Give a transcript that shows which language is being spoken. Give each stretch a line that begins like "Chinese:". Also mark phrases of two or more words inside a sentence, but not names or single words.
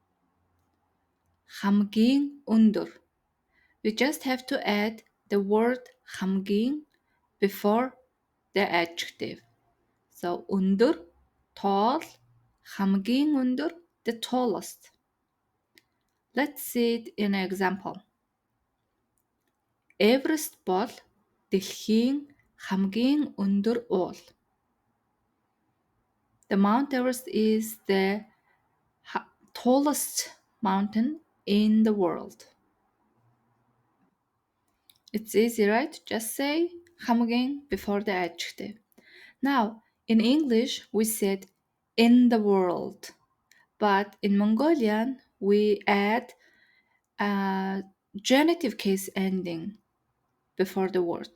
Mongolian: Хамгийн under.
English: We just have to add the word хамгийн before the adjective. So under, tall,
Mongolian: хамгийн under,
English: the tallest. Let's see it in an example.
Mongolian: Эверест бол дэлхийн хамгийн өндөр уул.
English: The Mount Everest is the tallest mountain in the world. It's easy, right? Just say хамгийн before the adjective. Now, in English, we said in the world, but in Mongolian, we add a genitive case ending before the word.